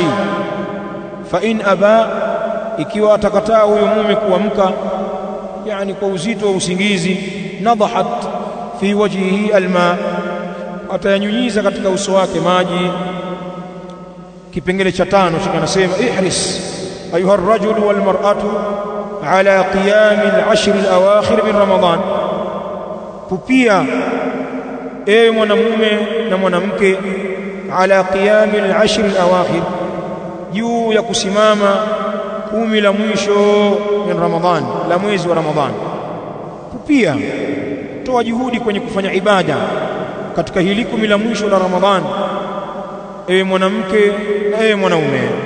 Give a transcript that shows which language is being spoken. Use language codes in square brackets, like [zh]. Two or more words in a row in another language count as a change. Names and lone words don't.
[ar] فإن أبى, [sw] ikiwa atakataa huyo mume kuamka, yani kwa uzito wa usingizi, [ar] نضحت في وجهه الماء, [sw] atayanyunyiza katika uso wake maji. Kipengele cha 5 anasema, [ar] احرص أيها الرجل والمرأة على قيام العشر الأواخر من رمضان, [sw] pupia ewe mwanamume na mwanamke, [ar] على قيام العشر الأواخر, [sw] juu ya kusimama 10 la mwisho [ar] من رمضان, [sw] la mwezi wa Ramadhan. Pupia, toa juhudi kwenye kufanya ibada katika hili 10 la mwisho la Ramadhan, ewe mwanamke na ewe mwanaume.